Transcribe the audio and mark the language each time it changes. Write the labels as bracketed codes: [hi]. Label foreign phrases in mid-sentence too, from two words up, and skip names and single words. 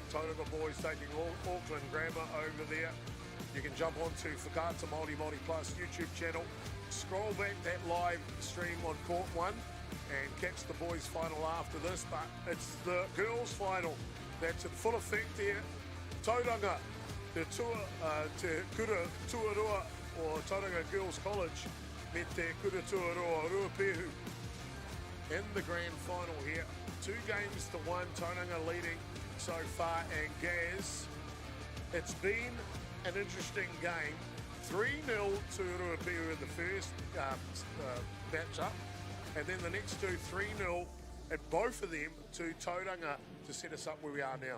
[en] Tauranga boys taking Auckland Grammar over there. You can jump onto Whakaata Māori Plus YouTube channel, scroll back that live stream on court 1 and catch the boys final after this, but it's the girls final that's in full effect here. [mi] Tauranga, te Kura Tuarua, or Tauranga Girls College, me te Kura Tuarua Ruapehu [en] in the grand final here. 2 games to 1, Tauranga leading so far, and Gaz, it's been an interesting game. 3-0 to Ruapehu in the first match-up, and then the next 2, 3-0, and both of them to Tauranga to set us up where we are now.